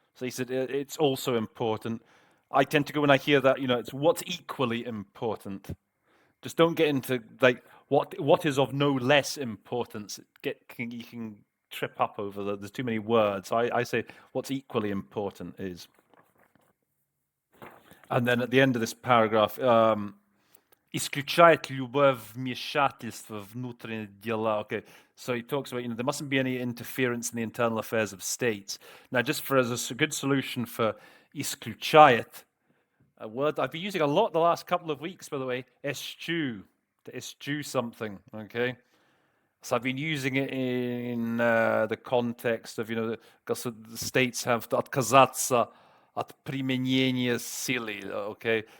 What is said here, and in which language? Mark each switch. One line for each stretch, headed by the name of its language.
English: So he said it's also important. I tend to go when I hear that, you know, it's what's equally important. Just don't get into like what is of no less importance. You can trip up over there's too many words. So I say what's equally important is. And then at the end of this paragraph,
Russian: исключает любое вмешательство в внутренние дела.
English: Okay, so he talks about, there mustn't be any interference in the internal affairs of states. Now, just for as a good solution for исключает, a word I've been using a lot the last couple of weeks, by the way, eschew, to eschew something, okay? So I've been using it in the context of, because the states have to отказаться от применения силы, okay?